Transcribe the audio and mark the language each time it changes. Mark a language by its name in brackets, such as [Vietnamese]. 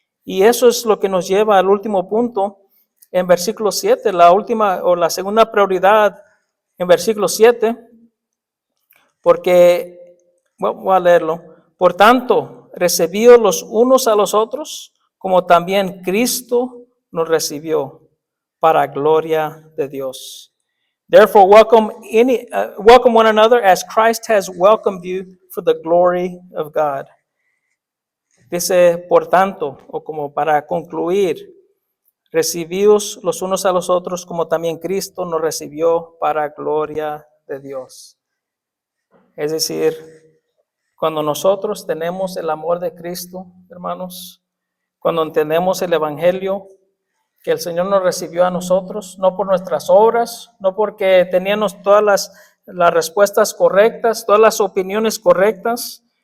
[Spanish] Y eso es lo que nos lleva al último punto en versículo 7, la segunda prioridad en versículo 7, porque, voy a leerlo. Por tanto, recibíos los unos a los otros, como también Cristo nos recibió, para gloria de Dios. [English] Therefore, welcome one another as Christ has welcomed you for the glory of God. [Spanish] Dice, por tanto, o como para concluir, recibíos los unos a los otros, como también Cristo nos recibió para gloria de Dios. Es decir, cuando nosotros tenemos el amor de Cristo, hermanos, cuando entendemos el Evangelio, que el Señor nos recibió a nosotros, no por nuestras obras, no porque teníamos todas las respuestas correctas, todas las opiniones correctas.